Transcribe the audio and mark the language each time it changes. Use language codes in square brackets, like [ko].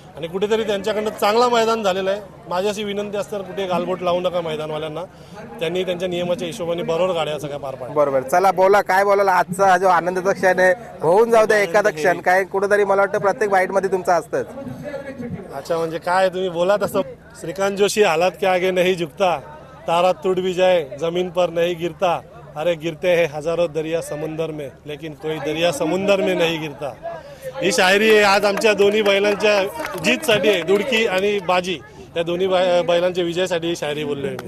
[mr] आणि कुठेतरी त्यांच्याकडनं चांगला मैदान झालेलं आहे. माझी अशी विनंती असते कुठे गालबोट लावू नका मैदानवाल्यांना. त्यांनी त्यांच्या नियमाच्या हिशोबाने बरोबर गाड्या सगळ्या पार पाडल्या. बरोबर. चला बोला, काय बोलाल? आजचा हा जो आनंदाचा क्षण आहे, होऊन जाऊ द्या एखादा क्षण. काय कुठेतरी मला वाटतं प्रत्येक बाईट मध्ये तुमचं असतंच. अच्छा, म्हणजे काय तुम्ही बोला तसं. [hi] श्रीकांत जोशी हालात के आगे नहीं झुकता, तारा टूट भी जाए जमीन पर नहीं गिरता, अरे गिरते हैं हजारों दरिया समुंदर में लेकिन कोई दरिया समुंदर में नहीं गिरता. [mr] ही शायरी आहे आज आमच्या दोन्ही बैलांच्या जीतसाठी आहे. दुडकी आणि बाजी या दोन्ही बैलांच्या विजयासाठी ही शायरी बोललोय मी.